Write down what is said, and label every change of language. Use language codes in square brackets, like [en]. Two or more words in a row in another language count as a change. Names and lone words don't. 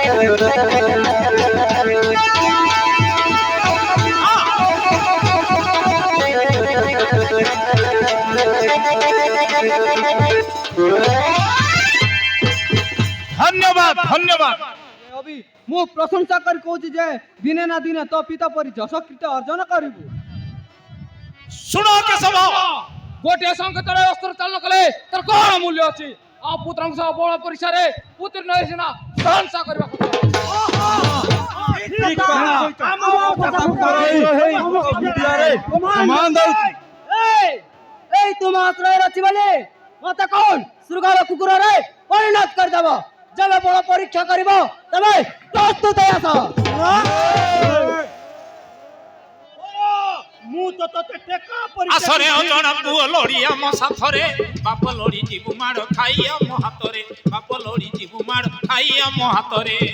[or] ଧନ୍ୟବାଦ ଧନ୍ୟବାଦ। অভি ମୁଁ ପ୍ରଶଂସା କରି କହୁଛି ଯେ ଦିନେ ନା ଦିନେ ତୋ ପିତା ପରି ଯଶ କୀର୍ତ୍ତି ଅର୍ଜନ କରିବୁ। ଶୁଣ କେଶବ, ଗୋଟିଏ ସଂକେତରେ ଅସ୍ତ୍ର ଚାଳନ କଲେ ତାର କଣ ମୂଲ୍ୟ ଅଛି? ଆଉ ପୁତ୍ରଙ୍କ ସହ ବଳ ପରୀକ୍ଷାରେ ପୁତ୍ରୀ ନହେଇ ସିନା ପ୍ରଶଂସା କରିବାକୁ ଏଇ ତୋମାର ଆଶ୍ରୟ ଅଛି ବୋଲି ମତେ କଣ ଶୃଗାଳ କୁକୁରରେ ପରିଣତ କରିଦେବ? ଯେବେ ବଳ ପରୀକ୍ଷା କରିବ ତେବେ ପ୍ରସ୍ତୁତ ଆସ। ମୁଁ ତ ତତେ ଟେକା ଆସରେ ଅଜଣା ପୁଅ ଲୋଡ଼ି ଆମ ସାଥରେ, ବାପ ଲୋଡ଼ି ଯିବୁ ମାଡ଼ ଖାଇ ଆମ ହାତରେ, ବାପ ଲୋଡ଼ି ଯିବୁ ମାଡ଼ ଖାଇ ଆମ ହାତରେ।